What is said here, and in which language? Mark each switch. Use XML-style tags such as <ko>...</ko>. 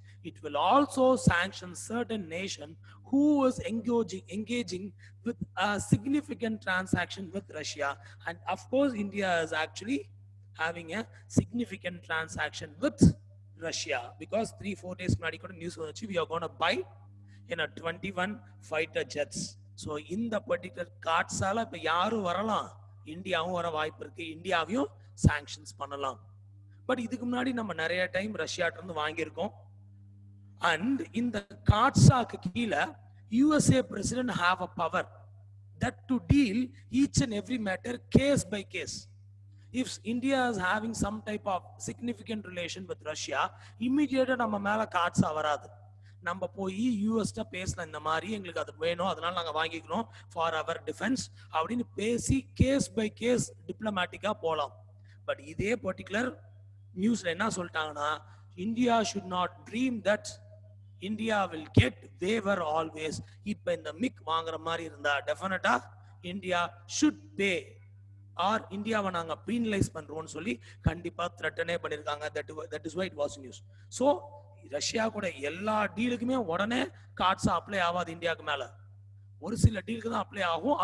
<en>It will also sanction certain nation who is engaging with a significant transaction with Russia. And of course, India is actually having a significant transaction with Russia, because 3-4 days we are going to buy in a 21 fighter jets.</en> <ta>So இந்த particular காட்ஸால இப்ப யாரும் வரலாம், இந்தியாவும் வர வாய்ப்பு இருக்கு, இந்தியாவையும் sanctions பண்ணலாம். பட் இதுக்கு முன்னாடி நம்ம நிறைய டைம் ரஷ்யாட்ட இருந்து வாங்கியிருக்கோம்.</ta> <en>and</en> <ta>இந்த காட்ஸாக்கு கீழே</ta> <en>USA president have a power that to deal each and every matter case by case. If India is having some type of significant relation with Russia, immediately</en> <ta>நம்ம மேல காட்ஸா வராது. நம்ம போய் யூஎஸ்ட பேசலாம், இந்த மாதிரி எங்களுக்கு அது வேணும், அதனால நாங்க வாங்கிக்கிறோம் ஃபார் அவர் டிஃபென்ஸ் அப்படின்னு பேசி கேஸ் பை கேஸ் டிப்ளமேட்டிக்கா போலாம். பட் இதே பர்டிகுலர் நியூஸ்ல என்ன சொல்லிட்டாங்கன்னா,</ta> <en>India should not dream that India will get waiver always.</en> <ta>இப்ப இந்த மிக் வாங்குற மாதிரி இருந்தா டெஃபினட்டா இந்தியா</ta> <en>should pay</en> <ta>ஆர் இந்தியாவை நாங்க பீனலைஸ் பண்றோம்னு சொல்லி கண்டிப்பா த்ரெட்டனே பண்ணிருக்காங்க.</ta> <en>that is why it was news.</en> <ta>So Russia கூட எல்லா டீலுக்குமே உடனே காட்ஸா அப்ளை ஆகாது, இந்தியாவுக்கு மேல ஒரு சில டீலுக்கு தான் அப்ளை ஆகும்.</ta>